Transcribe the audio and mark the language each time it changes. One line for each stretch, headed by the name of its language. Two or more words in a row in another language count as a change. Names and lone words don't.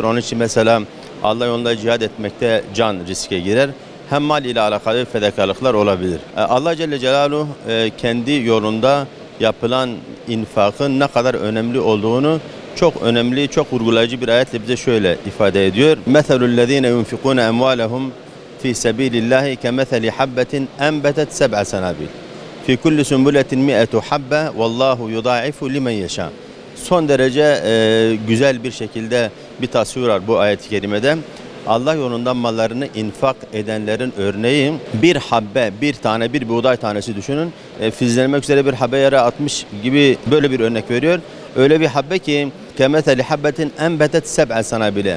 Turkish: Onun için mesela Allah yolunda cihad etmekte can riske girer. Hem mal ile alakalı fedakarlıklar olabilir. Allah
Arabic: جل جلاله
Turkish: kendi yolunda yapılan infakın ne kadar önemli olduğunu çok önemli, çok vurgulayıcı bir ayetle bize şöyle ifade ediyor.
Arabic: مَثَلُ الَّذ۪ينَ يُنْفِقُونَ اَمْوَالَهُمْ فِي سَب۪يلِ اللّٰهِ كَمَثَلِ حَبَّةٍ اَنْبَتَتْ سَبْعَ سَنَابِلٍ فِي كُلِّ سُنْبُلَةٍ مِئَةُ حَبَّةٍ وَاللّٰهُ يُضَاعِفُ لِمَنْ يَشَاءُ.
Turkish: Son derece güzel bir şekilde bir tasvir var bu ayet-i kerimede. Allah yolunda mallarını infak edenlerin örneği bir habbe, bir tane, bir buğday tanesi düşünün. Filizlenmek üzere bir habbe yere atmış gibi böyle bir örnek veriyor. Öyle bir habbe ki
Arabic: كمثل حبة أنبتت سبع سنابل.